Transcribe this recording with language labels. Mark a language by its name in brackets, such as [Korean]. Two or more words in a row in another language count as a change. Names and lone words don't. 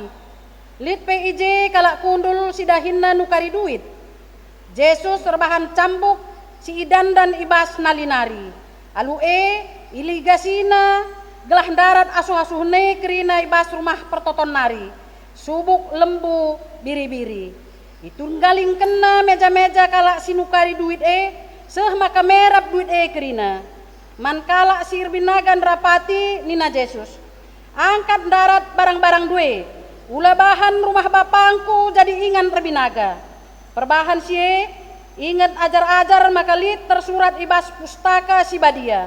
[Batak Karo] Lit PIJ kalak kundul sidahinna nukari duit. Yesus rebahan cambuk si idan dan ibas nalinari. Alu iligasina gelah darat asuh-asuhne kerina ibas rumah pertoton nari. Subuk lembu biri-biri. Itu galing kena meja-meja kalak sinukari duit seh maka merap duit kerina. Man kalak sir binagan rapati nina Yesus. Angkat darat barang-barang duit. Ula bahan rumah bapangku jadi ingan perbinaga. Perbahan sie ingat ajar-ajar maka lit tersurat ibas pustaka si badia.